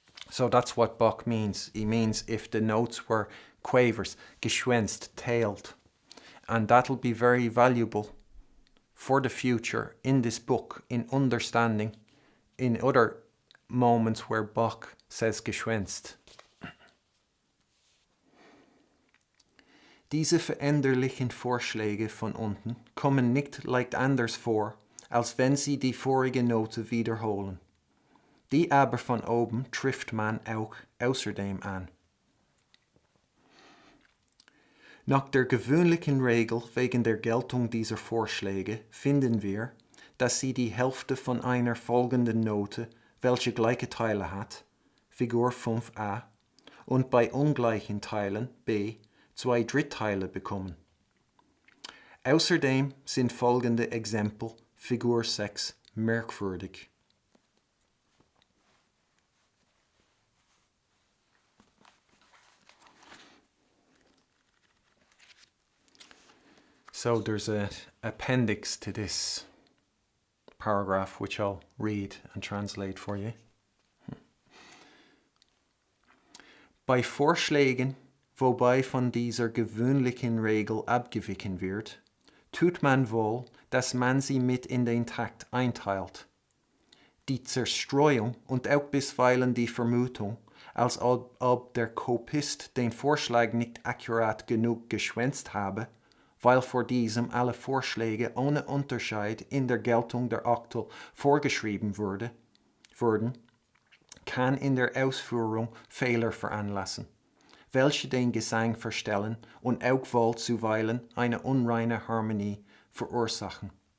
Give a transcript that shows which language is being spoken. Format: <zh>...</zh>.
<en>So that's what Bach means. He means if the notes were quavers, geschwänzt, tailed. And that'll be very valuable for the future in this book, in understanding, in other moments where Bach says geschwänzt.</en> <de>Diese veränderlichen Vorschläge von unten kommen nicht leicht anders vor, als wenn sie die vorige Note wiederholen. Die aber von oben trifft man auch außerdem an. Nach der gewöhnlichen Regel wegen der Geltung dieser Vorschläge finden wir, dass sie die Hälfte von einer folgenden Note, welche gleiche Teile hat, Figur 5a, und bei ungleichen Teilen b 2 Drittteile bekommen. Außerdem sind folgende Exempel, Figur 6, merkwürdig.</de> <en>So there's an appendix to this paragraph, which I'll read and translate for you.</en> <de>Bei Vorschlägen, wobei von dieser gewöhnlichen Regel abgewichen wird, tut man wohl, dass man sie mit in den Takt einteilt. Die Zerstreuung und auch bisweilen die Vermutung, als ob der Kopist den Vorschlag nicht akkurat genug geschwänzt habe, weil vor diesem alle Vorschläge ohne Unterschied in der Geltung der Oktel vorgeschrieben wurden, kann in der Ausführung Fehler veranlassen, welche den Gesang verstellen und auch wohl zuweilen eine unreine Harmonie verursachen.</de>